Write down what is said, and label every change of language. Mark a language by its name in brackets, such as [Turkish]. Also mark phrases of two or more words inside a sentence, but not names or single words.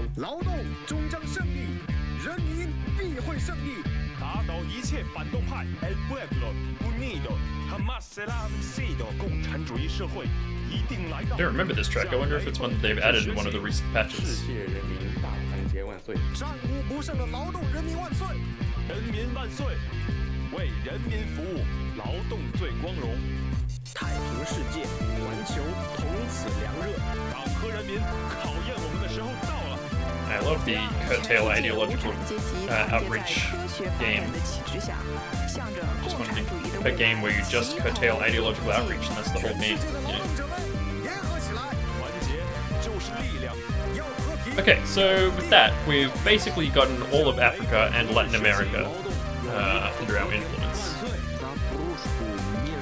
[Chinese] 打倒一切反动派 [Spanish] El pueblo unido jamás será vencido [Chinese] 共产主义社会一定来到 [English] I don't remember this track. I wonder if it's one that they've added in one of the recent patches. [Chinese] 世界人民大团结万岁！战无不胜的劳动人民万岁！人民万岁！为人民服务，劳动最光荣。太平世界，环球同此凉热。党和人民考验我们的时候到了。 [English] I love the curtail ideological outreach game. Just want a game where you just curtail ideological outreach, and that's the whole game. You know? Okay, so with that, we've basically gotten all of Africa and Latin America under our influence.